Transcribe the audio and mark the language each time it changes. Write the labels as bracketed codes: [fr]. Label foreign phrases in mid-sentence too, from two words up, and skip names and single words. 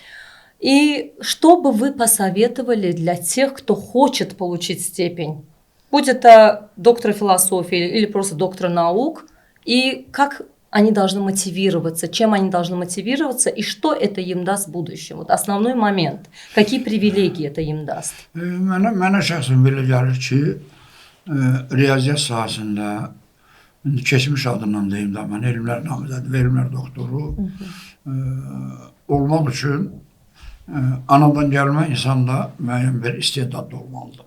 [ru] И что бы вы посоветовали для тех, кто хочет получить степень? Будь это доктор философии или просто доктор наук, и как они должны мотивироваться, чем они должны мотивироваться, и что это им даст в будущем? Вот основной момент. Какие привилегии это им даст? [az] Mənə şəxsən belə gəlir ki, riyaziyyat sahəsində, keçmiş adından deyim də, mən elmlər namizədi və elmlər doktoru olmaq üçün anadan gəlmə insanda müəyyən bir istedadlı olmalıdır.